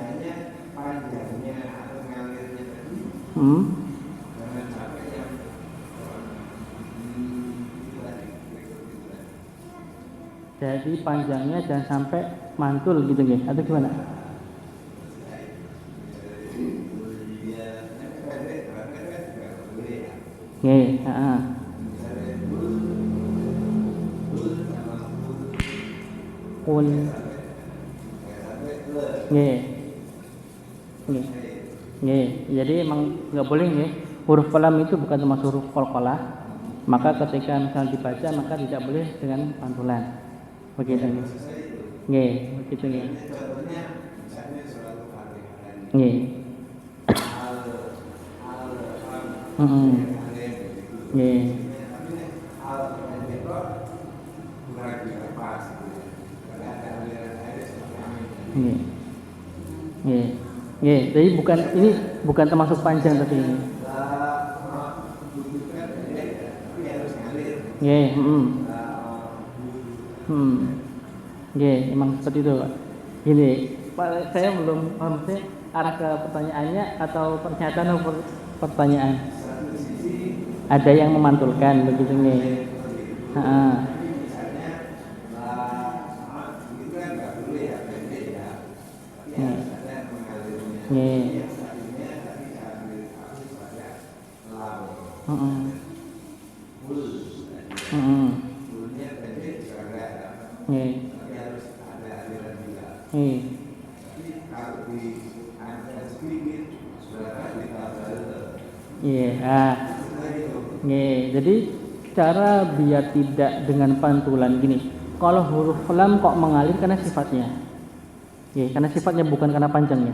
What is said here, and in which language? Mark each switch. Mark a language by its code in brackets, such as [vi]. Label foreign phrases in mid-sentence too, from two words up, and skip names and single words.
[id] Jadi panjangnya jangan sampai mantul gitu nggih, atau gimana? Nggih, Qul. Nggih. Nggih. Nggih. Jadi emang nggak boleh nggih. Huruf lam itu bukan termasuk huruf qalqalah. Maka ketika misalnya dibaca maka tidak boleh dengan pantulan. Begitu nggih. Nggih, begitu nggih. Nggih. Nggih. Nggih. Nggih. Nggih, jadi ini bukan termasuk panjang tapi ini. Nggih, Nggih, emang seperti itu, Pak. Gini, Pak, saya belum paham sih arah ke pertanyaannya atau pernyataan atau pertanyaan. Ada yang memantulkan begitu nggih. Heeh. Nggih. Nggih. Jadi cara biar tidak dengan pantulan gini. Kalau huruf lam kok mengalir karena sifatnya. Karena sifatnya bukan karena panjangnya.